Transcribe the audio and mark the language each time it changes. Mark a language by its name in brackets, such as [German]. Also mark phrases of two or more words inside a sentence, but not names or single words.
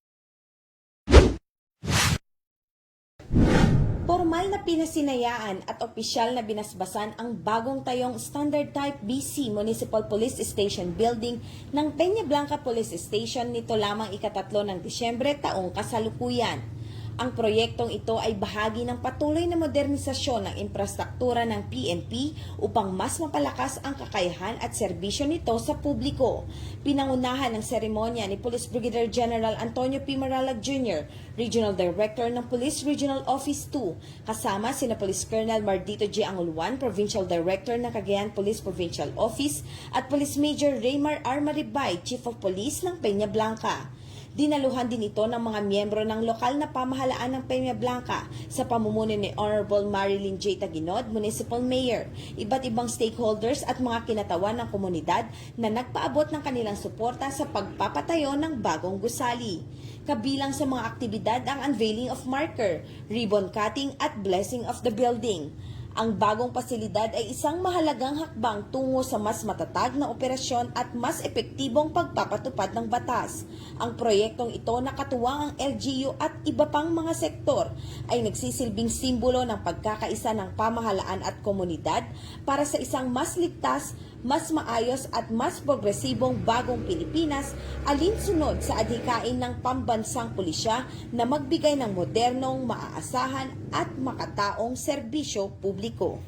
[Filipino] Formal na pinasinayaan at opisyal na binasbasan ang bagong tayong Standard Type BC Municipal Police Station Building ng Peña Blanca Police Station nito lamang ika-3 ng Disyembre taong kasalukuyan. Ang proyektong ito ay bahagi ng patuloy na modernisasyon ng infrastruktura ng PNP upang mas mapalakas ang kakayahan at serbisyo nito sa publiko. Pinangunahan ng seremonya ni Police Brigadier General Antonio P. Maralag Jr., [English] Regional Director [Filipino] ng Police Regional Office 2, kasama sina Police Colonel Mardito G. Anguluan, [English] Provincial Director [Filipino] ng Cagayan Police Provincial Office, at Police Major Raymar R. Maribay, [English] Chief of Police [Filipino] ng Peña Blanca. Dinaluhan din ito ng mga miyembro ng lokal na pamahalaan ng Peña Blanca sa pamumuno ni Honorable Marilyn J. Taguinod, [English] Municipal Mayor, [Filipino] iba't ibang stakeholders at mga kinatawan ng komunidad na nagpaabot ng kanilang suporta sa pagpapatayo ng bagong gusali. Kabilang sa mga aktibidad ang [English] unveiling of marker, ribbon cutting [Filipino] at [English] blessing of the building. [Filipino] Ang bagong pasilidad ay isang mahalagang hakbang tungo sa mas matatag na operasyon at mas epektibong pagpapatupad ng batas. Ang proyektong ito na katuwang ang LGU at iba pang mga sektor ay nagsisilbing simbolo ng pagkakaisa ng pamahalaan at komunidad para sa isang mas ligtas, mas maayos at mas progresibong bagong Pilipinas alinsunod sa adhikain ng pambansang pulisya na magbigay ng modernong, maaasahan at makataong serbisyo publiko.